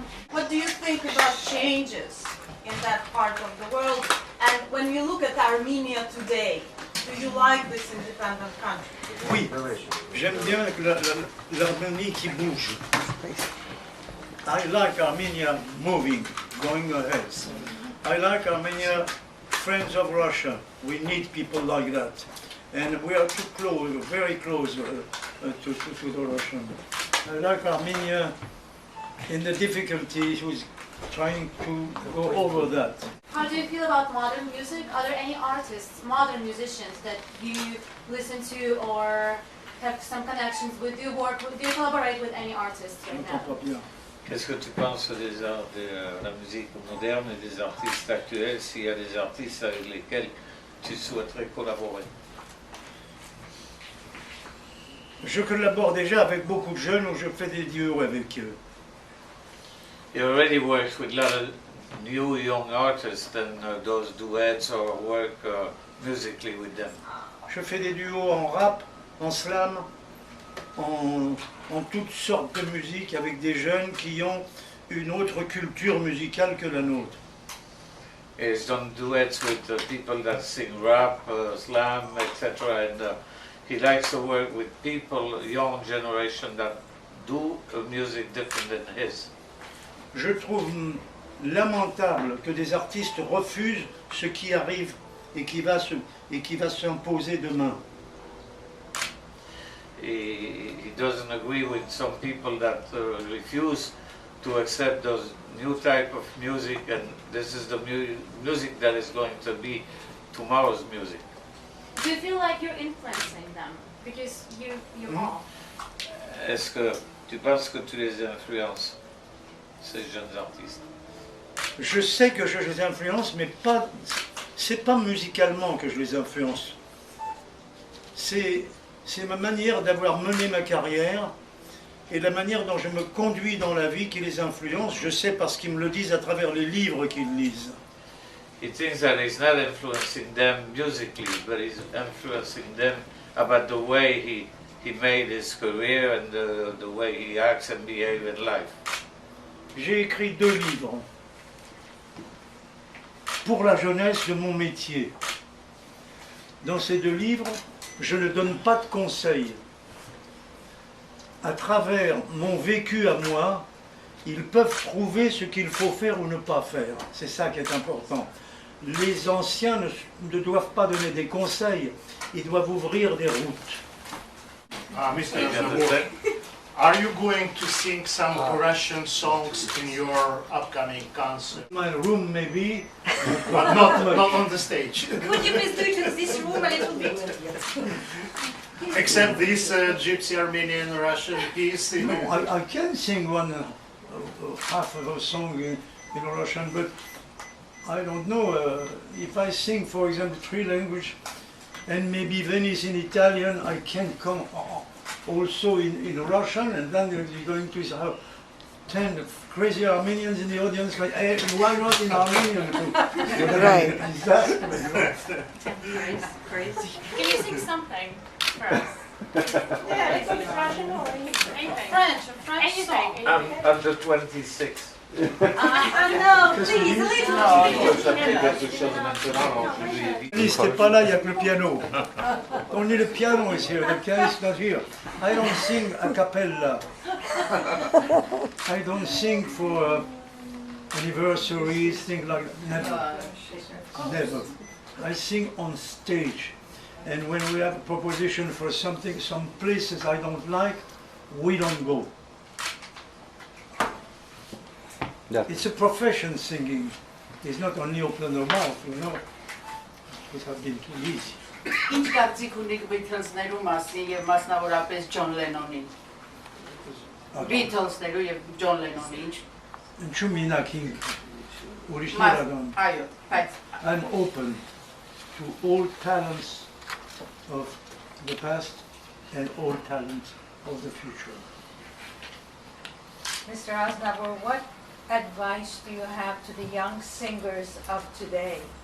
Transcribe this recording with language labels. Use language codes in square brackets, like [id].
[en] What do you think about changes in that part of the world? And when you look at Armenia today, do you like this independent country? [fr] Oui, j'aime bien l'Arménie qui bouge. [en] I like Armenia moving, going ahead. I like Armenia, friends of Russia. We need people like that. And we are too close, very close to the Russian. I like Armenia in the difficulties with trying to go over that. How do you feel about modern music? Are there any artists, modern musicians, that you listen to or have some connections with? Do you collaborate with any artists right now? [fr] Qu'est-ce que tu penses de la musique moderne et des artistes actuels, s'il y a des artistes avec lesquels tu souhaiterais collaborer? Je collabore déjà avec beaucoup de jeunes où je fais des duos avec eux. [en] You already worked with a lot of new young artists and those duets or work musically with them. [fr] Je fais des duos en rap, en slam, en toutes sortes de musique avec des jeunes qui ont une autre culture musicale que la nôtre. [en] He's done duets with people that sing rap, slam, etc. And he likes to work with people, young generation, that do music different than his. [fr] Je trouve lamentable que des artistes refusent ce qui arrive et qui va s'imposer demain. [en] He doesn't agree with some people that refuse to accept those new type of music, and this is the music that is going to be tomorrow's music. Do you feel like you're influencing them? Because you are. [fr] Est-ce que tu penses que tu les influences, ces jeunes artistes? Je sais que je les influence, mais c'est pas musicalement que je les influence. C'est ma manière d'avoir mené ma carrière et la manière dont je me conduis dans la vie qui les influence. Je sais parce qu'ils me le disent à travers les livres qu'ils lisent. [en] He thinks that he's not influencing them musically, but he's influencing them about the way he made his career and the way he acts and behaves in life. [fr] J'ai écrit 2 livres pour la jeunesse de mon métier. Dans ces 2 livres, je ne donne pas de conseils. À travers mon vécu à moi, ils peuvent trouver ce qu'il faut faire ou ne pas faire. C'est ça qui est important. Les anciens ne doivent pas donner des conseils, ils doivent ouvrir des routes. [en] Mr. Aznavour, are you going to sing some Russian songs in your upcoming concert? My room maybe, but not on the stage. Could you please do it in this room a little bit? Except this Gypsy Armenian Russian piece. No, I can sing half of a song in Russian, but I don't know. If I sing, for example, 3 languages and maybe Venice in Italian, I can come also in Russian, and then you're going to have 10 crazy Armenians in the audience, like, hey, why not in Armenian too? Right. Crazy. Can you sing something for us? Yeah, it's Russian or anything. French song. I'm under 26. No, please, a [fr] C'était pas là, il n'y a que le piano. [en] Only the piano is here, the piano is not here. I don't sing a cappella. I don't sing for anniversaries, things like that. Never. I sing on stage. And when we have a proposition for something, some places I don't like, we don't go. Yeah. It's a profession, singing. It's not only open the mouth, you know. It would have been too easy. [hy] Ինչ կարծիք ունիք Beatles-ներու մասին եւ մասնավորապես Ջոն Լենոնին։ Beatles-ներու եւ Ջոն Լենոնի ինչ։ Ինչու մինակին ուրիշներ ադամ։ Այո, բայց [en] I'm open to all talents of the past and all talents of the future. Mr. Aznavour, what advice do you have to the young singers of today?